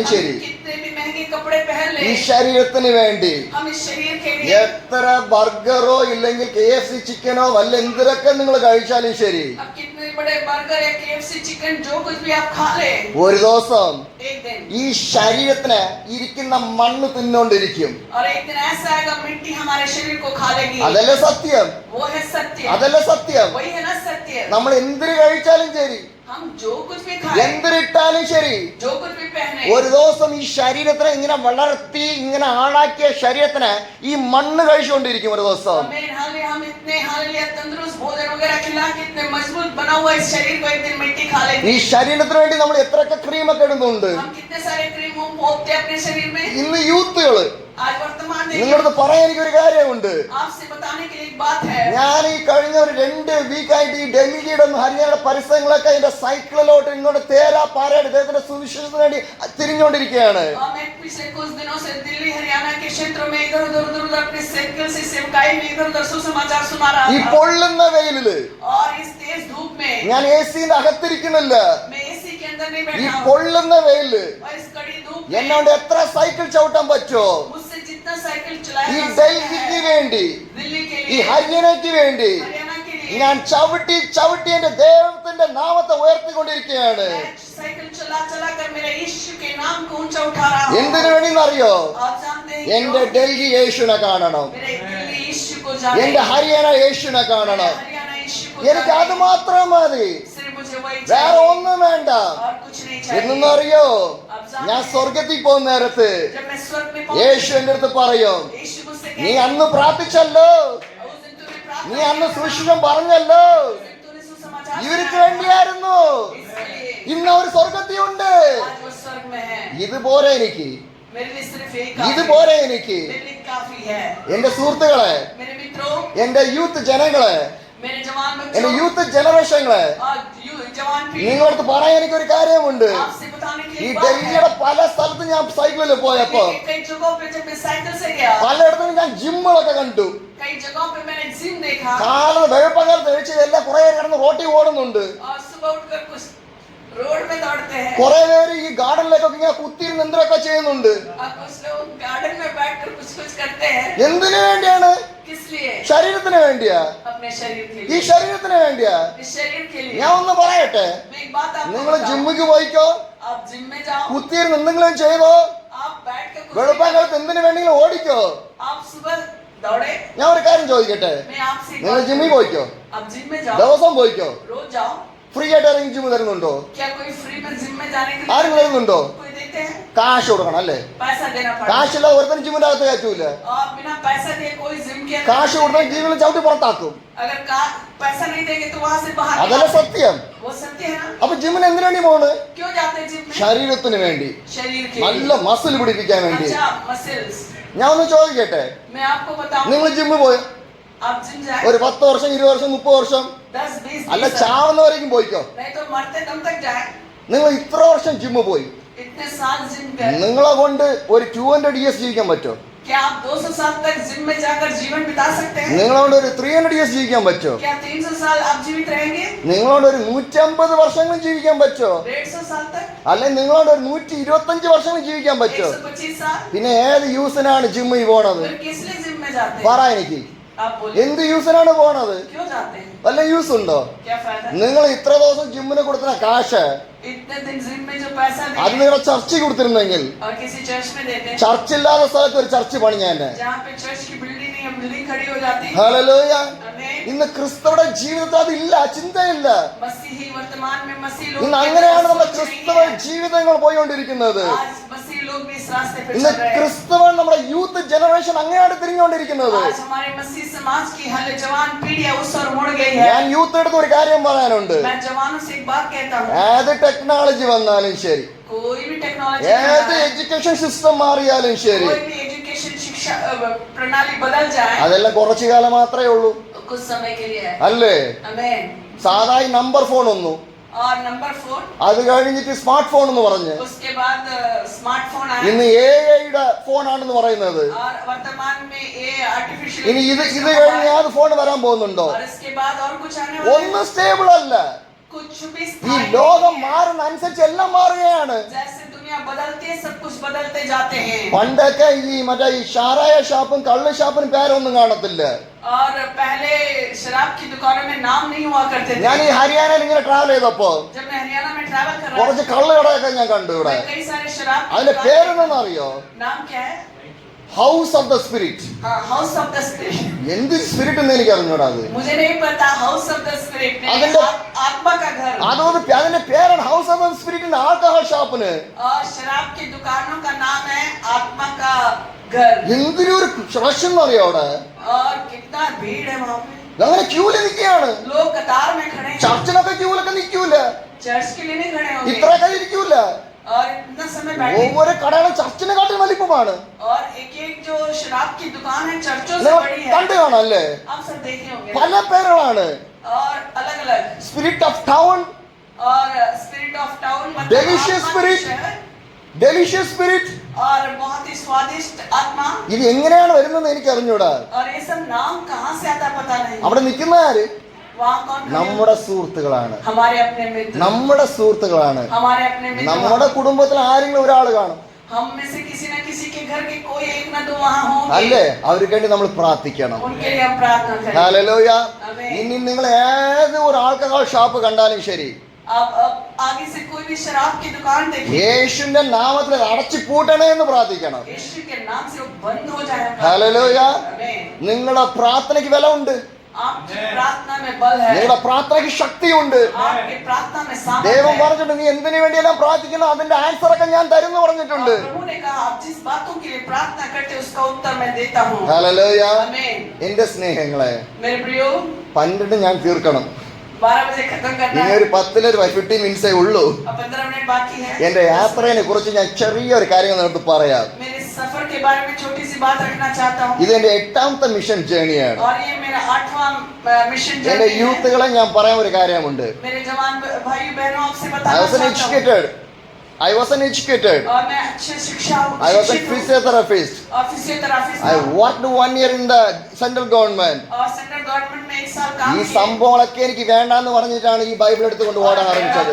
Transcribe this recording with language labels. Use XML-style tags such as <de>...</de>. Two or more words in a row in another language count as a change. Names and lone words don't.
<hi>हम</hi> <ml>ശരി,</ml> <hi>कितने भी महंगे कपड़े पहन</hi> <ml>ഈ</ml> <hi>ले,</hi> <ml>ശരീരത്തിന് വേണ്ടി</ml> <hi>हम इस शरीर के लिए</hi> <ml>എത്ര ബർഗറോ ഇല്ലെങ്കിൽ KFC ചിക്കനോ വല്ല എന്തിനൊക്കെ നിങ്ങൾ കഴിച്ചാലും ശരി,</ml> <hi>अब कितने बड़े बर्गर या KFC चिकन जो कुछ भी आप खा ले,</hi> <ml>ഒരു ദിവസം</ml> <hi>एक दिन</hi> <ml>ഈ ശരീരത്തിന് ഇരിക്കുന്ന മണ്ണ് തിന്നോണ്ടിരിക്കും.</ml> <hi>और एक दिन ऐसा आएगा मिट्टी हमारे शरीर को खा लेगी।</hi> <ml>അതല്ലേ സത്യം?</ml> <hi>वो है सत्य,</hi> <ml>അതല്ലേ സത്യം?</ml> <hi>वही है ना सत्य।</hi> <ml>നമ്മൾ എന്തിനു കഴിച്ചാലും ശരി,</ml> <hi>हम जो कुछ भी खाए,</hi> <ml>എന്തിനിട്ടാലും ശരി,</ml> <hi>जो कुछ भी पहने,</hi> <ml>ഒരു ദിവസം ഈ ശരീരത്തിനെ ഇങ്ങനെ വളർത്തി ഇങ്ങനെ ആളാക്കിയ ശരീരത്തിന് ഈ മണ്ണ് കഴിച്ചുകൊണ്ടിരിക്കും ഒരു ദിവസം.</ml> <hi>हम इतने हालिया तंदुरुस्त भोजन वगैरह खिला के इतने मजबूत बना हुआ इस शरीर को एक दिन मिट्टी खा लेगी।</hi> <ml>ഈ ശരീരത്തിന് വേണ്ടി നമ്മൾ എത്രയൊക്കെ ക്രീമൊക്കെ ഇടുന്നുണ്ട്.</ml> <hi>हम कितने सारे क्रीम हम पोतते हैं अपने शरीर में।</hi> <ml>ഇന്ന് യൂത്തുകള്,</ml> <hi>आज वर्तमान में</hi> <ml>നിങ്ങളടുത്ത് പറയാൻ എനിക്കൊരു കാര്യമുണ്ട്.</ml> <hi>आपसे बताने के लिए एक बात है।</hi> <ml>ഞാൻ ഈ കഴിഞ്ഞ ഒരു 2 വീക്കായിട്ട് ഈ ഡൽഹിയുടെ ഹരിയാനയുടെ പരിസരങ്ങളൊക്കെ എന്റെ സൈക്കിളിലോട്ട് ഇങ്ങോട്ട് തേരാ പാരയുടെ ദൈവത്തിന്റെ സുവിശേഷത്തിന് വേണ്ടി തിരിഞ്ഞുകൊണ്ടിരിക്കുകയാണ്.</ml> <hi>मैं पिछले कुछ दिनों से दिल्ली हरियाणा के क्षेत्रों में इधर उधर अपने साइकिल से सेवकाई में इधर उधर सुसमाचार सुना रहा</hi> <ml>ഈ</ml> <hi>था।</hi> <ml>പൊള്ളുന്ന വെയിലില്</ml> <hi>और इस तेज धूप में</hi> <ml>ഞാൻ AC-ന്റെ അകത്തിരിക്കുന്നില്ല.</ml> <hi>मैं एसी के अंदर नहीं</hi> <ml>ഈ</ml> <hi>बैठा हूँ।</hi> <ml>പൊള്ളുന്ന വെയില്</ml> <hi>और इस कड़ी धूप में</hi> <ml>എന്നോട് എത്ര സൈക്കിൾ ചവിട്ടാൻ പറ്റുമോ</ml> <hi>मुझसे जितना साइकिल चलाया</hi> <ml>ഈ</ml> <hi>जा सकता</hi> <ml>ഡൽഹിക്ക്</ml> <hi>है,</hi> <ml>വേണ്ടി,</ml> <hi>दिल्ली के</hi> <ml>ഈ</ml> <hi>लिए,</hi> <ml>ഹരിയാനയ്ക്ക് വേണ്ടി</ml> <hi>हरियाणा के लिए</hi> <ml>ഞാൻ ചവിട്ടി ചവിട്ടി എന്റെ ദൈവത്തിന്റെ നാമത്തെ ഉയർത്തിക്കൊണ്ടിരിക്കുകയാണ്.</ml> <hi>मैं साइकिल चला चला कर मेरे यीशु के नाम को ऊंचा उठा रहा हूँ।</hi> <ml>എന്തിനു വേണ്ടിന്നറിയോ?</ml> <hi>आप जानते हैं</hi> <ml>എന്റെ</ml> <hi>क्यों?</hi> <ml>ഡൽഹി യേശുവിനെ കാണണം,</ml> <hi>मेरे दिल्ली यीशु को जाने,</hi> <ml>എന്റെ ഹരിയാന യേശുവിനെ</ml> <hi>मेरे</hi> <ml>കാണണം.</ml> <hi>हरियाणा यीशु को</hi> <ml>എനിക്ക് അത്</ml> <hi>जाने,</hi> <ml>മാത്രം മതി,</ml> <hi>सिर्फ मुझे वही</hi> <ml>വേറെ</ml> <hi>चाहिए</hi> <ml>ഒന്നും വേണ്ട.</ml> <hi>और कुछ नहीं चाहिए।</hi> <ml>എന്നറിയോ,</ml> <hi>आप जानते</hi> <ml>ഞാൻ</ml> <hi>हैं,</hi> <ml>സ്വർഗത്തിൽ പോകുന്ന നേരത്ത്</ml> <hi>जब मैं स्वर्ग में</hi> <ml>യേശു</ml> <hi>पहुंची,</hi> <ml>എന്റെ അടുത്ത് പറയും,</ml> <hi>यीशु मुझसे</hi> <ml>നീ</ml> <hi>कहे,</hi> <ml>അന്ന് പ്രാർത്ഥിച്ചല്ലോ,</ml> <hi>उस दिन तूने प्रार्थना</hi> <ml>നീ അന്ന്</ml> <hi>की,</hi> <ml>സുവിശേഷം പറഞ്ഞല്ലോ,</ml> <hi>उस दिन तूने सुसमाचार</hi> <ml>ഇവർക്ക്</ml> <hi>सुनाया,</hi> <ml>വേണ്ടിയായിരുന്നു.</ml> <hi>इसके लिए</hi> <ml>ഇന്ന് അവർ സ്വർഗത്തിലുണ്ട്.</ml> <hi>आज वो स्वर्ग में है।</hi> <ml>ഇതുപോലെ എനിക്ക്,</ml> <hi>मेरे लिए सिर्फ एक काफी है।</hi> <ml>ഇതുപോലെ എനിക്ക്</ml> <hi>मेरे लिए काफी है।</hi> <ml>എന്റെ സുഹൃത്തുക്കളെ,</ml> <hi>मेरे मित्रों,</hi> <ml>എന്റെ യൂത്ത് ജനങ്ങളെ,</ml> <hi>मेरे जवान</hi> <ml>എന്റെ</ml> <hi>बच्चों</hi> <en>youth generations,</en> <hi>और जवान पीढ़ी</hi> <ml>നിങ്ങളടുത്ത് പറയാൻ എനിക്കൊരു കാര്യമുണ്ട്.</ml> <hi>आपसे बताने के</hi> <ml>ഈ</ml> <hi>लिए बात है।</hi> <ml>ഡൽഹിയുടെ പല സ്ഥലത്ത് ഞാൻ സൈക്കിളിൽ പോയപ്പോ</ml> <hi>कई जगहों पे जब मैं साइकिल से गया,</hi> <ml>പലയിടത്തും ഞാൻ ജിമ്മുകളൊക്കെ കണ്ടു.</ml> <hi>कई जगहों पे मैंने जिम देखा</hi> <ml>കാലത്ത് വെളുപ്പകാലത്ത് കഴിച്ച് എല്ലാം കുറെ കിടന്ന് റോട്ടിൽ ഓടുന്നുണ്ട്.</ml> <hi>और सुबह उठकर कुछ रोड में दौड़ते हैं</hi> <ml>കുറെ പേര് ഈ ഗാർഡനിലേക്കൊക്കെ ഇങ്ങനെ കുത്തിയിരുന്ന് എന്തൊക്കെ ചെയ്യുന്നുണ്ട്.</ml> <hi>और कुछ लोग गार्डन में बैठकर कुछ कुछ करते हैं।</hi> <ml>എന്തിനു വേണ്ടിയാണ്?</ml> <hi>किस लिए?</hi> <ml>ശരീരത്തിന് വേണ്ടിയാ,</ml> <hi>अपने शरीर के</hi> <ml>ഈ</ml> <hi>लिए,</hi> <ml>ശരീരത്തിന് വേണ്ടിയാ.</ml> <hi>इस शरीर के लिए।</hi> <ml>ഞാൻ ഒന്ന് പറയട്ടെ,</ml> <hi>मैं एक बात आपको</hi> <ml>നിങ്ങൾ</ml> <hi>बताऊं,</hi> <ml>ജിമ്മിക്ക് പോയിക്കോ,</ml> <hi>आप जिम में जाओ,</hi> <ml>കുത്തിയിരുന്ന് എന്തെങ്കിലും ചെയ്തോ,</ml> <hi>आप बैठ कर कुछ भी</hi> <ml>വെളുപ്പകാലത്ത് എന്തിനു വേണമെങ്കിലും ഓടിക്കോ.</ml> <hi>करो, आप सुबह दौड़े।</hi> <ml>ഞാൻ ഒരു കാര്യം ചോദിക്കട്ടെ,</ml> <hi>मैं आपसे एक</hi> <ml>നിങ്ങൾ</ml> <hi>बात</hi> <ml>ജിമ്മിൽ</ml> <hi>कहूं,</hi> <ml>പോയിക്കോ,</ml> <hi>आप जिम में जाओ,</hi> <ml>ദിവസം പോയിക്കോ,</ml> <hi>रोज जाओ।</hi> <ml>ഫ്രീ ആയിട്ട് ഇറങ്ങി ജിമ്മ് തരുന്നുണ്ടോ?</ml> <hi>क्या कोई फ्री में जिम में जाने के</hi> <ml>ആരും</ml> <hi>लिए</hi> <ml>തരുന്നുണ്ടോ?</ml> <hi>कोई देते हैं?</hi> <ml>കാശ് കൊടുക്കണം അല്ലേ?</ml> <hi>पैसा देना पड़ता है।</hi> <ml>കാശില്ല ഒരുത്തനും ജിമ്മിന്റെ അകത്ത് കയറ്റൂല.</ml> <hi>और बिना पैसा दिए कोई जिम के अंदर</hi> <ml>കാശ് കൊടുത്താൽ ജീവിതം ചവിട്ടി പുറത്താക്കും.</ml> <hi>अगर पैसा नहीं देंगे तो वहां से बाहर</hi> <ml>അതല്ല</ml> <hi>निकाल-</hi> <ml>സത്യം.</ml> <hi>वो सत्य है ना।</hi> <ml>അപ്പൊ ജിമ്മിന് എന്തിനു വേണ്ടി പോണ്?</ml> <hi>क्यों जाते हैं जिम में?</hi> <ml>ശരീരത്തിന് വേണ്ടി,</ml> <hi>शरीर के</hi> <ml>നല്ല</ml> <hi>लिए।</hi> <ml>മസിൽ പിടിപ്പിക്കാൻ വേണ്ടി.</ml> <hi>अच्छा मसल्स।</hi> <ml>ഞാൻ ഒന്ന് ചോദിക്കട്ടെ,</ml> <hi>मैं आपको बताऊं,</hi> <ml>നിങ്ങൾ ജിമ്മിൽ പോയോ?</ml> <hi>आप जिम जाए</hi> <ml>ഒരു 10 വർഷം 20 വർഷം 30 വർഷം</ml> <hi>10-20</hi> <ml>അല്ല,</ml> <hi>20</hi> <ml>ചാവുന്നവരേക്കും പോയിക്കോ.</ml> <hi>नहीं तो मरते दम तक जाए।</hi> <ml>നിങ്ങൾ ഇത്ര വർഷം ജിമ്മ് പോയി,</ml> <hi>इतने साल जिम कर,</hi> <ml>നിങ്ങളെ കൊണ്ട് ഒരു 200 years ജീവിക്കാൻ പറ്റുമോ?</ml> <hi>क्या आप 200 साल तक जिम में जाकर जीवन बिता सकते हैं?</hi> <ml>നിങ്ങളെ കൊണ്ട് ഒരു 300 years ജീവിക്കാൻ പറ്റുമോ?</ml> <hi>क्या 300 साल आप जीवित रहेंगे?</hi> <ml>നിങ്ങളോട് ഒരു 150 വർഷങ്ങളും ജീവിക്കാൻ പറ്റുമോ?</ml> <hi>150 साल तक?</hi> <ml>അല്ലെങ്കിൽ നിങ്ങളോട് ഒരു 125 വർഷങ്ങളും ജീവിക്കാൻ പറ്റുമോ?</ml> <hi>125 साल?</hi> <ml>പിന്നെ ഏത് യൂസിനാണ് ജിമ്മിൽ പോണത്?</ml> <hi>फिर किस लिए जिम में जाते</hi> <ml>പറ</ml> <hi>हैं?</hi> <ml>എനിക്ക്,</ml> <hi>आप बोलिए,</hi> <ml>എന്ത് യൂസിനാണ് പോണത്?</ml> <hi>क्यों जाते हैं?</hi> <ml>വല്ല യൂസ് ഉണ്ടോ?</ml> <hi>क्या फायदा?</hi> <ml>നിങ്ങൾ ഇത്ര ദിവസം ജിമ്മിന് കൊടുക്കുന്ന കാശ്</ml> <hi>इतने दिन जिम में जो पैसा</hi> <ml>അത്</ml> <hi>दिए</hi> <ml>നിങ്ങളുടെ ചർച്ചിൽ കൊടുത്തിരുന്നെങ്കിൽ,</ml> <hi>और किसी चर्च में देते हैं,</hi> <ml>ചർച്ചില്ലാത്ത സ്ഥലത്ത് ഒരു ചർച്ച് പണിഞ്ഞാൻ.</ml> <hi>जहाँ पे चर्च की बिल्डिंग नहीं है, बिल्डिंग खड़ी हो जाती है।</hi> <ml>ഹല്ലേലൂയ.</ml> <hi>आमीन।</hi> <ml>ഇന്ന് ക്രിസ്തുവിടെ ജീവിതത്തിൽ അതില്ല, ചിന്തയില്ല.</ml> <hi>मसीही वर्तमान में मसीह लोग</hi> <ml>ഇന്ന്</ml> <hi>के</hi> <ml>അങ്ങനെയാണ്</ml> <hi>पास</hi> <ml>നമ്മുടെ</ml> <hi>सोच नहीं</hi> <ml>ക്രിസ്തവ</ml> <hi>है।</hi> <ml>ജീവിതങ്ങൾ പോയിക്കൊണ്ടിരിക്കുന്നത്.</ml> <hi>आज मसीह लोग भी इस रास्ते पे</hi> <ml>ഇന്ന്</ml> <hi>चल रहे हैं।</hi> <ml>ക്രിസ്തവൻ നമ്മുടെ അങ്ങനെയാണ് തിരിഞ്ഞുകൊണ്ടിരിക്കുന്നത്.</ml> <hi>आज हमारे मसीह समाज की हल जवान पीढ़ी उस और मुड़ गई है.</hi> <ml>ഞാൻ യൂത്ത് എടുത്ത് ഒരു കാര്യം പറയാനുണ്ട്.</ml> <hi>मैं जवानों से एक बात कहता हूँ.</hi> <ml>ഏത് ടെക്നോളജി വന്നാലും ശരി,</ml> <hi>कोई भी टेक्नोलॉजी,</hi> <ml>ഏത്</ml> <en>education system</en> <ml>മാറിയാലും ശരി,</ml> <hi>कोई भी एजुकेशन शिक्षा प्रणाली बदल जाए,</hi> <ml>അതെല്ലാം കുറച്ചു കാലം മാത്രമേ ഉള്ളൂ.</ml> <hi>कुछ समय के लिए है.</hi> <ml>അല്ലേ?</ml> <hi>आमीन.</hi> <ml>സാധാ ഈ നമ്പർ ഫോൺ ഒന്നു,</ml> <hi>और नंबर 4,</hi> <ml>അത് കഴിഞ്ഞിട്ട്</ml> <en>smart phone</en> <ml>എന്ന് പറഞ്ഞ്</ml> <hi>उसके बाद स्मार्टफोन आया.</hi> <ml>ഇന്ന് AI-യുടെ ഫോണാണെന്ന് പറയുന്നത്.</ml> <hi>और वर्तमान में ये आर्टिफिशियल,</hi> <ml>ഇനി ഇത് കഴിഞ്ഞ് ഏത് ഫോൺ വരാൻ പോകുന്നുണ്ടോ?</ml> <hi>और इसके बाद और कुछ आने वाला है.</hi> <ml>ഒന്നും സ്റ്റേബിൾ അല്ല.</ml> <hi>कुछ भी</hi> <ml>ഈ</ml> <hi>स्थायी</hi> <ml>ലോകം</ml> <hi>नहीं है.</hi> <ml>മാറുന്ന അനുസരിച്ച് എല്ലാം മാറുകയാണ്.</ml> <hi>जैसे दुनिया बदलती है, सब कुछ बदलते जाते हैं.</hi> <ml>പണ്ടൊക്കെ ഈ ഷാരായ ഷാപ്പും കള്ള് ഷാപ്പിനും പേരൊന്നും കാണത്തില്ല.</ml> <hi>और पहले शराब की दुकानों में नाम नहीं हुआ करते थे.</hi> <ml>ഞാൻ ഈ ഹരിയാനയിൽ ഇങ്ങനെ ട്രാവൽ ചെയ്തപ്പോ</ml> <hi>जब मैं हरियाणा में ट्रैवल कर रहा</hi> <ml>കുറച്ച് കള്ള് കടയൊക്കെ ഞാൻ കണ്ടു ഇവിടെ.</ml> <hi>मैं कई सारे शराब की</hi> <ml>അതിന്റെ</ml> <hi>दुकानें-</hi> <ml>പേരെന്താണെന്നറിയോ?</ml> <hi>नाम क्या है?</hi> <ml>ഹൗസ് ഓഫ് ദ സ്പിരിറ്റ്.</ml> <hi>हाँ, हाउस ऑफ द स्पिरिट.</hi> <ml>എന്ത് സ്പിരിറ്റ് എന്ന് എനിക്ക് അറിഞ്ഞൂടാ. അത്</ml> <hi>मुझे नहीं पता. हाउस ऑफ द स्पिरिट अगले- आत्मा का घर.</hi> <ml>അതിന്റെ പേരാണ് ഹൗസ് ഓഫ് ദ സ്പിരിറ്റിന്റെ</ml> <en>alcohol shop.</en> <hi>और शराब की दुकानों का नाम है आत्मा का घर.</hi> <ml>എന്തൊരു റഷ് എന്നറിയോ അവിടെ?</ml> <hi>और कितना भीड़ है वहाँ पे.</hi> <ml>അങ്ങനെ ക്യൂല് നിൽക്കുകയാണ്.</ml> <hi>लोग कतार में खड़े हैं.</hi> <ml>ചർച്ചിലൊക്കെ ക്യൂലൊക്കെ നിൽക്കൂല,</ml> <hi>चर्च के लिए नहीं खड़े होंगे.</hi> <ml>ഇത്രയൊക്കെ ഇരിക്കൂല.</ml> <hi>और इतना समय बैठे.</hi> <ml>ഒவ்வொரு കടകളും ചർച്ചിനെ കാട്ടി വലിപ്പമാണ്.</ml> <hi>और एक एक जो शराब की दुकान है चर्चों से</hi> <ml>നിങ്ങൾ</ml> <hi>बड़ी है.</hi> <ml>കണ്ടു കാണല്ലേ?</ml> <hi>आप सब देखे होंगे.</hi> <ml>പല പേരുകളാണ്.</ml> <hi>और अलग अलग.</hi> <ml>സ്പിരിറ്റ് ഓഫ് ടൗൺ,</ml> <hi>और स्पिरिट ऑफ टाउन,</hi> <ml>Delicious spirit. ഡെലിഷ്യസ് സ്പിരിറ്റ്.</ml> <hi>और बहुत ही स्वादिष्ट आत्मा.</hi> <ml>ഇത് എങ്ങനെയാണ് വരുന്നത് എനിക്ക് അറിഞ്ഞൂടാ.</ml> <hi>और ये सब नाम कहाँ से आता पता नहीं.</hi> <ml>അവിടെ നിൽക്കുന്ന ആര്?</ml> <hi>वहाँ कौन खड़े हैं?</hi> <ml>നമ്മുടെ സുഹൃത്തുക്കളാണ്.</ml> <hi>हमारे अपने मित्र.</hi> <ml>നമ്മുടെ സുഹൃത്തുക്കളാണ്.</ml> <hi>हमारे अपने मित्र.</hi> <ml>നമ്മുടെ കുടുംബത്തിൽ ആരെങ്കിലും ഒരാൾ കാണും.</ml> <hi>हम में से किसी न किसी के घर के कोई एक न दो वहाँ होंगे.</hi> <ml>അല്ലേ? അവർക്ക് വേണ്ടി നമ്മൾ പ്രാർത്ഥിക്കണം.</ml> <hi>उनके लिए हम प्रार्थना करें.</hi> <ml>ഹല്ലേലൂയ. ആമേൻ. ഇനി നിങ്ങൾ ഏത് ഒരു</ml> <en>alcohol shop</en> <ml>കണ്ടാലും ശരി,</ml> <hi>अब आगे से कोई भी शराब की दुकान देखिए,</hi> <ml>യേശുവിന്റെ നാമത്തിൽ അടച്ചു പൂട്ടണേ എന്ന് പ്രാർത്ഥിക്കണം.</ml> <hi>यीशु के नाम से वो बंद हो जाए.</hi> <ml>ഹല്ലേലൂയ.</ml> <hi>आमीन.</hi> <ml>നിങ്ങളുടെ പ്രാർത്ഥനയ്ക്ക് വില ഉണ്ട്.</ml> <hi>आपकी प्रार्थना में बल है.</hi> <ml>നിങ്ങളുടെ പ്രാർത്ഥനയ്ക്ക് ശക്തിയുണ്ട്.</ml> <hi>आपकी प्रार्थना में सामर्थ्य</hi> <ml>ദൈവം</ml> <hi>है.</hi> <ml>പറഞ്ഞിട്ടുണ്ട്, നീ എന്തിനു വേണ്ടിയെല്ലാം പ്രാർത്ഥിക്കുന്നു അതിന്റെ ആൻസർ ഒക്കെ ഞാൻ തരുമെന്ന് പറഞ്ഞിട്ടുണ്ട്.</ml> <hi>और प्रभु ने कहा, आप जिस बातों के लिए प्रार्थना करते हो उसका उत्तर मैं देता हूँ.</hi> <ml>ഹല്ലേലൂയ.</ml> <hi>आमीन.</hi> <ml>എന്റെ സ്നേഹങ്ങളെ,</ml> <hi>मेरे प्रियो,</hi> <ml>12 ഞാൻ തീർക്കണം.</ml> <hi>12 बजे खत्म करना</hi> <ml>ഇനി</ml> <hi>है.</hi> <ml>ഒരു 15 മിനിറ്റ്സേ ഉള്ളൂ.</ml> <hi>अब 15 मिनट बाकी है.</hi> <ml>എന്റെ യാത്രയെ കുറിച്ച് ഞാൻ ചെറിയൊരു കാര്യം നിങ്ങൾക്ക് പറയാം.</ml> <hi>मेरे सफर के बारे में छोटी सी बात रखना चाहता हूँ.</hi> <ml>ഇത് എന്റെ 8ാമത്തെ</ml> <en>mission journey.</en> <hi>और ये मेरा 8वां मिशन</hi> <ml>എന്റെ</ml> <hi>जर्नी है.</hi> <ml>യൂത്തുകളെ ഞാൻ പറയാൻ ഒരു കാര്യമുണ്ട്.</ml> <hi>मेरे जवान भाई बहनों आपसे</hi> <en>I</en> <hi>बताना</hi> <en>was an</en> <hi>चाहता हूँ.</hi> <en>educated.</en> <hi>और मैं अच्छे शिक्षा</hi> <en>I was a physiotherapist.</en> <hi>और फिजियोथेरापिस्ट</hi> <en>I worked 1 year in the central government.</en> <hi>और</hi> <en>central government</en> <hi>में 1 साल काम</hi> <ml>ഈ</ml> <hi>किया.</hi> <ml>സംഭവങ്ങളൊക്കെ എനിക്ക് വേണ്ടാന്ന് പറഞ്ഞിട്ടാണ് ഈ ബൈബിൾ എടുത്തുകൊണ്ട് ഓടാൻ ആരംഭിച്ചത്.</ml>